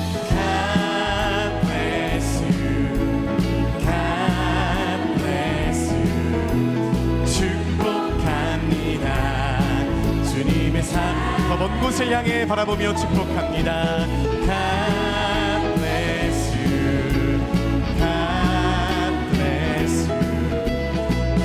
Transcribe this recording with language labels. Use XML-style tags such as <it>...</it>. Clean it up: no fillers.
<en>God bless you, God bless you.</en> <ko>축복합니다. 주님의 삶 더 먼 곳을 향해 바라보며 축복합니다.</ko> <en>God bless you, God bless you.</en>